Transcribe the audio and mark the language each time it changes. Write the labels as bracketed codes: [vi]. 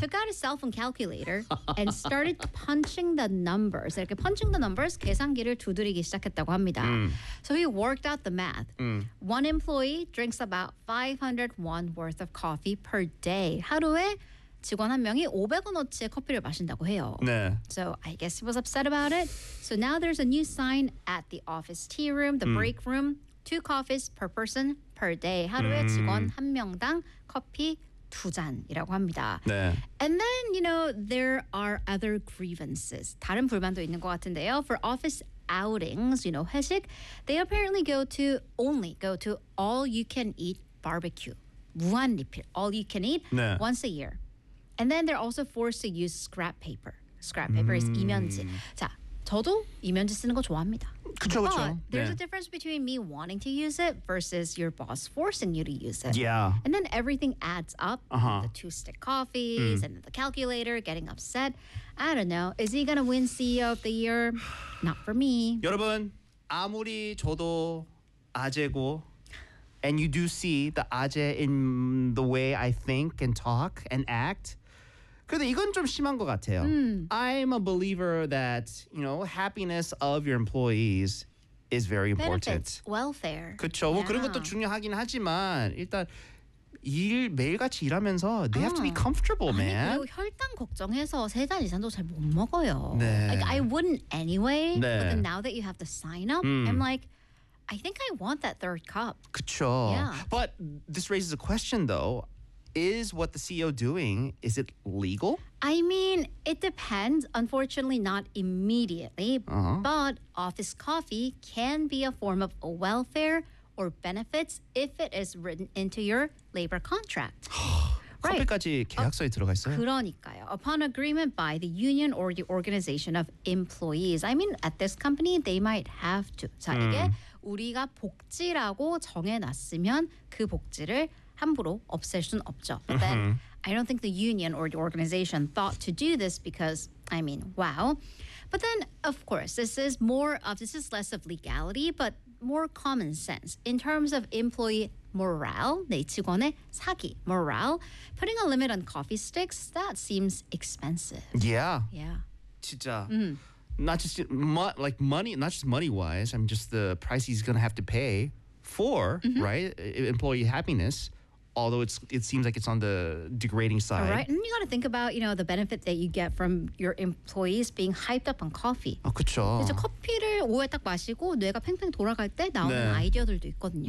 [en] took out his cell phone calculator, and started punching the numbers. [ko] 이렇게 [en] punching the numbers, [ko] 계산기를 두드리기 시작했다고 합니다. [en] So he worked out the math. One employee drinks about 500 won worth of coffee per day. [ko] 하루에 직원 한 명이 500원어치의 커피를 마신다고 해요. 네. [en] So I guess he was upset about it. So now there's a new sign at the office tea room, the break room. Two coffees per person per day. [ko] 하루에 직원 한 명당 커피 두 잔이라고 합니다. 네. [en] And then, you know, there are other grievances. [ko] 다른 불만도 있는 것 같은데요. [en] For office outings, you know, 회식, they apparently go to all you can eat barbecue. [ko] 무한 리필, [en] all you can eat 네. once a year. And then they're also forced to use scrap paper. Scrap paper is 이면지. [ko] 자, 저도 이면지 쓰는 거 좋아합니다. 그쵸, 그쵸. [en] But there's 네. a difference between me wanting to use it versus your boss forcing you to use it. Yeah. And then everything adds up. Uh-huh. The two stick coffees and the calculator getting upset. I don't know. Is he going to win CEO of the year? Not for me. [ko] 여러분, 아무리 저도 아재고 [en] and you do see the 아재 in the way I think and talk and act. [ko] 근데 이건 좀 심한 것 같아요. [en] I'm a believer that, you know, happiness of your employees is very important. Benefits, welfare. [ko] 그렇죠. [en] Yeah. [ko] 뭐 그런 것도 중요하긴 하지만 일단 일 매일같이 일하면서 [en] they have to be comfortable, [ko] 아니, [en] man. [ko] 그리고 혈당 걱정해서 세 잔 이상도 잘 못 먹어요. 네. [en] Like, I wouldn't anyway, 네. but then now that you have to sign up, I'm like, I think I want that third cup. [ko] 그렇죠. [en] Yeah. But this raises a question, though. Is what the CEO doing, is it legal? I mean, it depends. Unfortunately, not immediately. Uh-huh. But office coffee can be a form of welfare or benefits if it is written into your labor contract. right. [ko] 커피까지 계약서에 들어가 있어요? 그러니까요. [en] Upon agreement by the union or the organization of employees. I mean, at this company, they might have to. [ko] 자, 이게 우리가 복지라고 정해놨으면 그 복지를 함부로 없앨 순 없죠. [en] But then, I don't think the union or the organization thought to do this because, I mean, wow. But then, of course, this is less of legality, but more common sense. In terms of employee morale, [ko] 내 직원의 사기, [en] morale, putting a limit on coffee sticks, that seems expensive. Yeah. Yeah. [ko] 진짜. [en] Not just like money, not just money-wise, I mean, just the price he's going to have to pay for, right, employee happiness. Although it seems like it's on the degrading side. All right, and you got to think about, you know, the benefit that you get from your employees being hyped up on coffee. [ko] 아, 그렇죠. 이제 커피를 오후에 딱 마시고 뇌가 팽팽 돌아갈 때 나오는 네. 아이디어들도 있거든요.